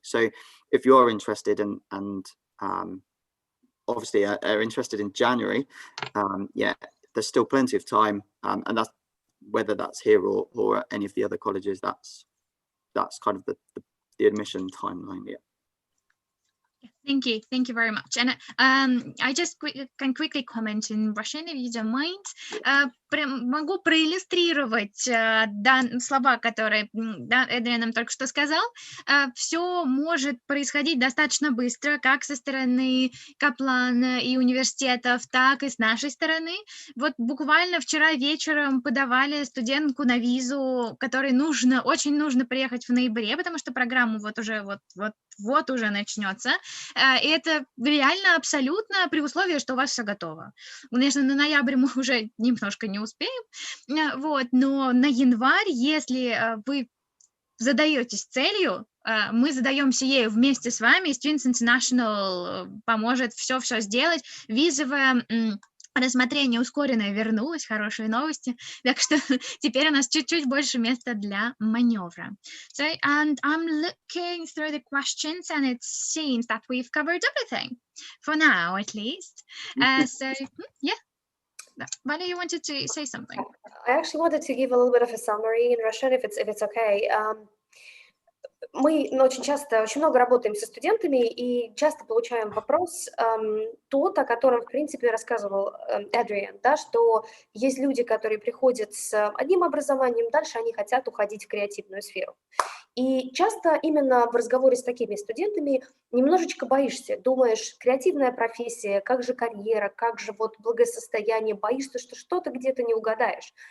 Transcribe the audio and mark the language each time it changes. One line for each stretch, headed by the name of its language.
English: So if you're interested and obviously are interested in January, yeah, there's still plenty of time, and that's whether that's here or at any of the other colleges. That's kind of the admission timeline. Yeah. Thank you very much. And I just can quickly comment in Russian, if you don't mind.
Russian: Прям могу проиллюстрировать слова, которые Эдриан нам только что сказал. Все может происходить достаточно быстро, как со стороны Каплана и университетов, так и с нашей стороны. Вот буквально вчера вечером подавали студентку на визу, которой очень нужно приехать в ноябре, потому что программа вот уже начнется. И это реально абсолютно при условии, что у вас все готово. Конечно, на ноябрь мы уже немножко не успеем, вот, но на январь, если вы задаетесь целью, мы задаемся ею вместе с вами, Students International поможет все сделать, визовое рассмотрение ускоренное вернулось, хорошие новости, так что теперь у нас чуть-чуть больше места для маневра.
English: So, and I'm looking through the questions and it seems that we've covered everything, for now at least. So, yeah, Valeria, you wanted to say something? I actually wanted to give a little bit of a summary in Russian, if it's okay.
Russian: Мы очень много работаем со студентами и часто получаем вопрос, тот, о котором, в принципе, рассказывал Эдриан, да, что есть люди, которые приходят с одним образованием, дальше они хотят уходить в креативную сферу. И часто именно в разговоре с такими студентами немножечко боишься, думаешь, креативная профессия, как же карьера, как же вот благосостояние, боишься, что что-то где-то не угадаешь.